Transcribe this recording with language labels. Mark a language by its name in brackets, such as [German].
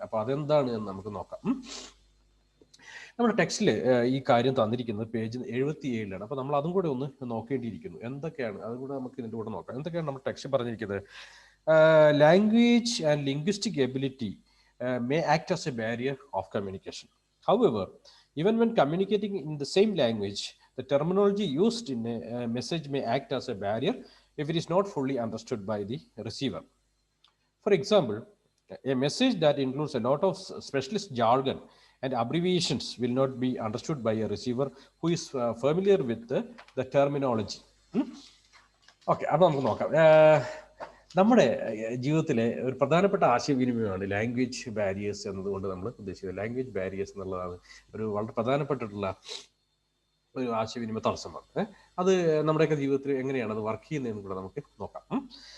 [Malayalam] അപ്പൊ അതെന്താണ് എന്ന് നമുക്ക് നോക്കാം. നമ്മുടെ ടെക്സ്റ്റിൽ ഈ കാര്യം തന്നിരിക്കുന്നത് പേജ് 77 അപ്പൊ നമ്മൾ അതും കൂടെ ഒന്ന് നോക്കേണ്ടിയിരിക്കുന്നു. എന്തൊക്കെയാണ് അതും കൂടെ നമുക്ക് ഇതിന്റെ കൂടെ നോക്കാം. എന്തൊക്കെയാണ് നമ്മുടെ ടെക്സ്റ്റ് പറഞ്ഞിരിക്കുന്നത്? [English] Language and linguistic ability may act as a barrier of communication. However, even when communicating in the same language, the terminology used in a message may act as a barrier if it is not fully understood by the receiver. For example, a message that includes a lot of specialist jargon and abbreviations will not be understood by a receiver who is familiar with the terminology. [Malayalam] Okay, അപ്പോൾ നമുക്ക് നോക്കാം. നമ്മുടെ ജീവിതത്തിലെ ഒരു പ്രധാനപ്പെട്ട ആശയവിനിമയമാണ് language barriers എന്നതുകൊണ്ട് നമ്മൾ ഉദ്ദേശിക്കുന്നത്. ലാംഗ്വേജ് ബാരിയേഴ്സ് എന്നുള്ളതാണ് ഒരു വളരെ പ്രധാനപ്പെട്ടിട്ടുള്ള ഒരു ആശയവിനിമയ തടസ്സമാണ്. അത് നമ്മുടെയൊക്കെ ജീവിതത്തിൽ എങ്ങനെയാണ് അത് വർക്ക് ചെയ്യുന്നതെന്ന് കൂടെ നമുക്ക് നോക്കാം.